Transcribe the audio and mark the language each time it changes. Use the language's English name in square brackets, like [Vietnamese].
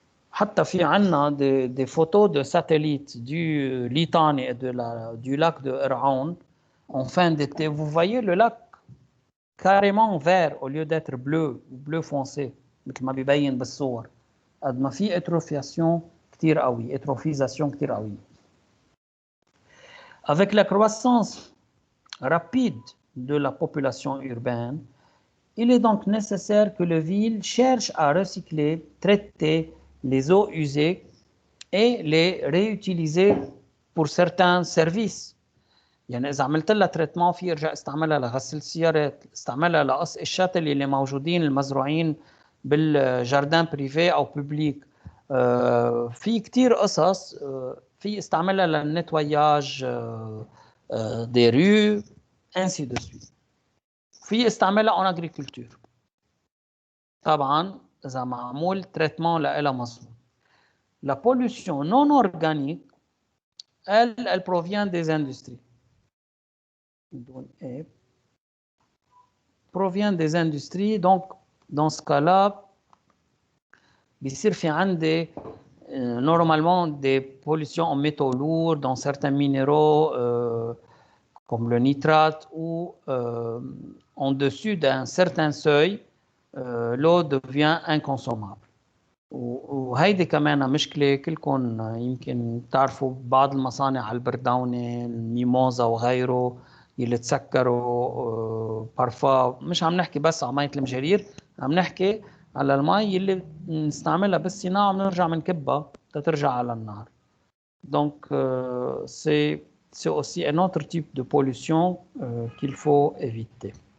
[Arabic] حتى في عنا [French] des photos de satellites du Litani et du lac de Erhan en fin d'été. Vous voyez le lac carrément vert au lieu d'être bleu ou bleu foncé [Arabic] مثل ما بيبين بالصور قد ما في اتروفياسيون كتير قوي اتروفيزاسيون كتير قوي. [French] Avec la croissance rapide de la population urbaine, il est donc nécessaire que les villes cherchent à recycler, traiter les eaux usées et les réutiliser pour certains services. [Arabic] يعني إذا عملت لها تريتمون في يرجع استعملها لغسل السيارات، استعملها لقص الشاتل اللي موجودين المزروعين بالجاردان بريفي أو بوبليك. في كتير قصص في استعملها للنتوياج دي ريو [French] ainsi de suite. [Arabic] في استعملها [French] en agriculture. [Arabic] طبعا إذا معمول تريتمون لها مظبوط. [French] La pollution non organique, elle provient des industries. Provient des industries, donc dans ce cas-là, [Arabic] بيصير في عندي [French] normalement des pollutions en métaux lourds, dans certains minéraux comme le nitrate, ou en dessus d'un certain seuil, l'eau devient inconsommable. [Arabic] وهيدي كمان مشكلة كلكم يمكن تعرفوا بعض المصانع على البرداونة الميموزا وغيره اللي تسكروا بارفا. مش عم نحكي بس على مية المجارير، عم نحكي على المي اللي نستعملها بالصناعة ونرجع منكبها تترجع على النهر. [French] Donc c'est aussi un autre type de pollution qu'il faut éviter.